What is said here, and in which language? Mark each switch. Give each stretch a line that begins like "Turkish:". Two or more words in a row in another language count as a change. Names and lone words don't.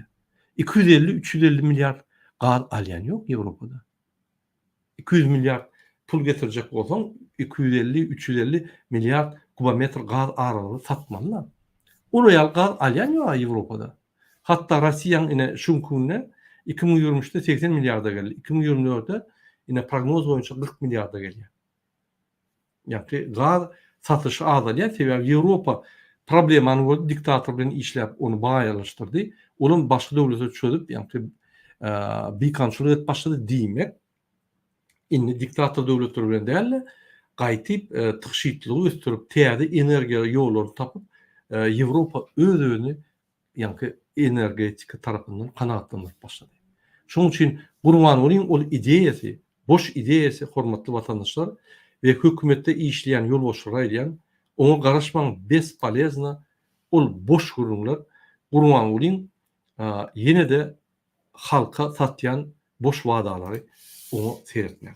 Turkmen: 250-350 milyar gaz alýan ýok Ýewropada. 200 milyar pul getirjek bolsaň 250-350 milyar kubometr gaz araly satmalylar. Oraya gaz alýan ýok Ýewropada. Hatta Rossiýanyň ine şu günne 2023'de 80 milyarda geldi.
Turkish: 2024'de yine prognoz boyunca 40 milyarda geliyor. Yani gaz satışı azalıyor.
Turkmen: Sebäbi Ýewropa problemany gördü, diktator bilen işläp onu baýalaşdyrdy. Onun başga döwlete çözüp, yani bir kontrol et başladı diýmek. Indi diktator döwletler bilen däl, gaýtyp tykşytlygy östürüp, täze energiýa ýollaryny tapyp, Ýewropa öz öňüni ýa-ni energetika tarapyndan kanagatlandyryp başlady. Şoň üçin Gurban Ulyň ol ideýasy, boş ideýasy, hormatly watandaşlar we hökümetde işleýän ýolbaşçylar aýdýan, oňa garaşmaň bespolezna, ol boş gurulmalar Gurban Ulyň ýene de halka satýan boş wadalary onu seretmär.